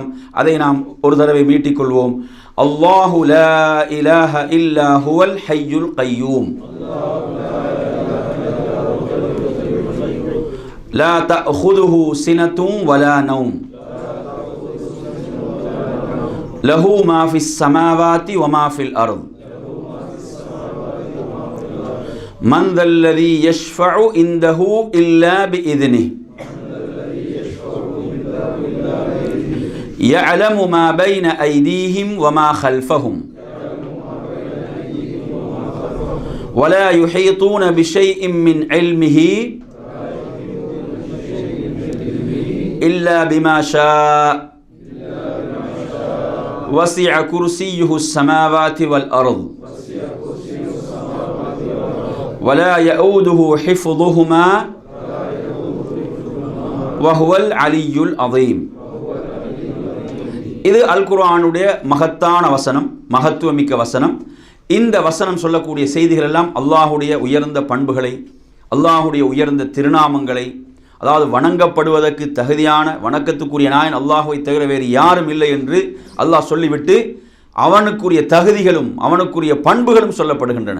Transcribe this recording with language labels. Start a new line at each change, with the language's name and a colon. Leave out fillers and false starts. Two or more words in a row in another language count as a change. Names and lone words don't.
Tamil: அதை நாம் ஒரு தடவை மீட்டிக்கொள்வோம்.
Arabic: الله لا إله إلا هو الحي القيوم لا تأخذه سنة ولا نوم له ما في السماوات وما في الأرض من ذا الذي يشفع عنده إلا بإذنه يعلم ما بين أيديهم وما خلفهم ولا يحيطون بشيء من علمه إلا بما شاء وسع كرسيه السماوات والأرض ولا يؤوده حفظهما وهو العلي العظيم.
Tamil: இது அல் குர்ஆனுடைய மகத்தான வசனம், மகத்துவமிக்க வசனம். இந்த வசனம் சொல்லக்கூடிய செய்திகள் எல்லாம் அல்லாஹுடைய உயர்ந்த பண்புகளை, அல்லாஹுடைய உயர்ந்த திருநாமங்களை, அதாவது வணங்கப்படுவதற்கு தகுதியான வணக்கத்துக்குரிய நாயன் அல்லாஹுவை தவிர வேறு யாரும் இல்லை என்று அல்லாஹ் சொல்லிவிட்டு அவனுக்குரிய தகுதிகளும் அவனுக்குரிய பண்புகளும் சொல்லப்படுகின்றன.